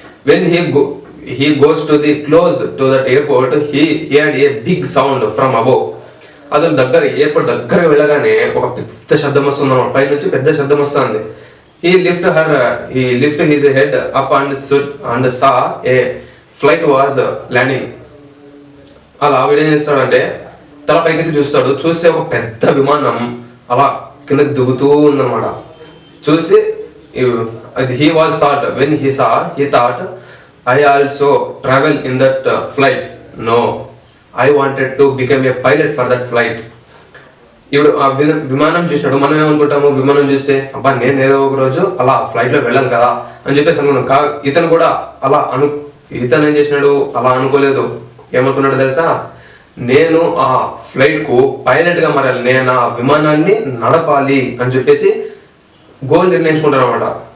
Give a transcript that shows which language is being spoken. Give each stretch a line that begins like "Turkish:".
English: When he goes to the close to that airport he heard a big sound from above.
Telugu: అతను airport దగ్గర వెళ్ళగానే ఒక పెద్ద శబ్దం వస్తుంది అన్నమాట. పై నుంచి పెద్ద శబ్దం వస్తుంది.
English: He lift his head up and saw a flight was landing.
Telugu: అలా ఆవిడేం చేస్తాడంటే తల పైకెత్తి చూస్తాడు. చూస్తే ఒక పెద్ద విమానం అలా కిందకి దిగుతూ ఉందన్నమాట.
English: చూసి he was thought when he saw he thought I also travel in that flight. No, I wanted to become a pilot for that flight.
Telugu: ఇప్పుడు ఆ విమానం చూసినాడు. మనం ఏమనుకుంటాము, విమానం చూస్తే అబ్బా నేను ఏదో ఒక రోజు అలా ఫ్లైట్ లో వెళ్ళాలి కదా అని చెప్పేసి అనుకున్నాం. ఇతను కూడా ఇతను ఏం చేసినాడు, అలా అనుకోలేదు. ఏమనుకున్నాడు తెలుసా? నేను ఆ ఫ్లైట్ కు పైలట్ గా మారాలి, నేను ఆ విమానాన్ని నడపాలి అని చెప్పేసి గోల్ నిర్ణయించుకుంటాడు అనమాట.